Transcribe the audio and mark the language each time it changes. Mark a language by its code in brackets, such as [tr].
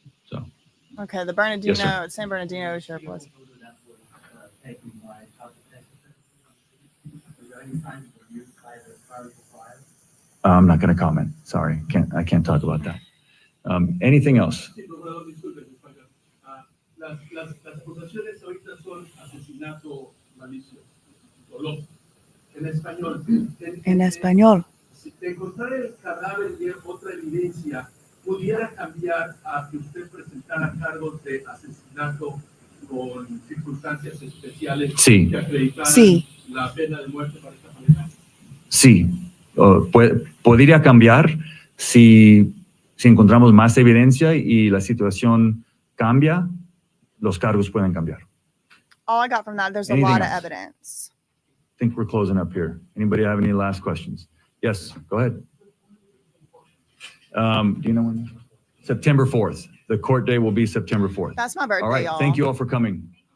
[en] So. Okay, the Bernardino, Yes, sir. San Bernardino Sheriff was. I'm not going to comment. Sorry, I can't talk about that. Anything else? [es] Sí, procurador, disculpe, disculpe. Las acusaciones ahorita son asesinato malicioso, doloso. En español. En español. si de encontrar el cadáver y otra evidencia, pudiera cambiar a que usted presentara cargos de asesinato con circunstancias especiales Sí. que acreditaran Sí. la pena de muerte para esta pareja? Sí, podría cambiar si encontramos más evidencia y la situación cambia, los cargos pueden cambiar. [en] All I got from that, there's a Anything lot of else? evidence. I think we're closing up here. Anybody have any last questions? Yes, go ahead. Do you know when? September 4th. The court day will be September 4th. That's my birthday, All right, y'all. thank you all for coming.